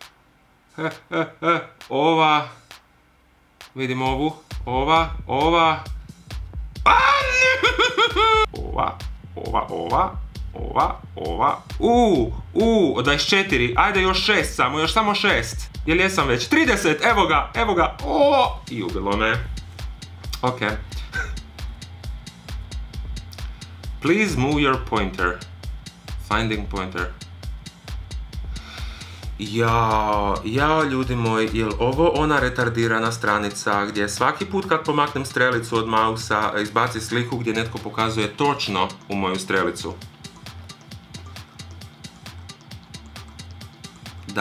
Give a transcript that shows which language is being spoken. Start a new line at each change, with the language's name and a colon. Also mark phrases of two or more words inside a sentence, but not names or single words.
Croatian: Vidim ovu. Ova. 24, ajde još 6 samo, još samo 6. Jel jesam već? 30, evo ga, i ubilo me. Ok.
English: Please move your pointer. Finding pointer.
Croatian: Jao ljudi moji, jel ovo ona retardirana stranica gdje svaki put kad pomaknem strelicu od mausa izbaci sliku gdje netko pokazuje točno u moju strelicu? Da.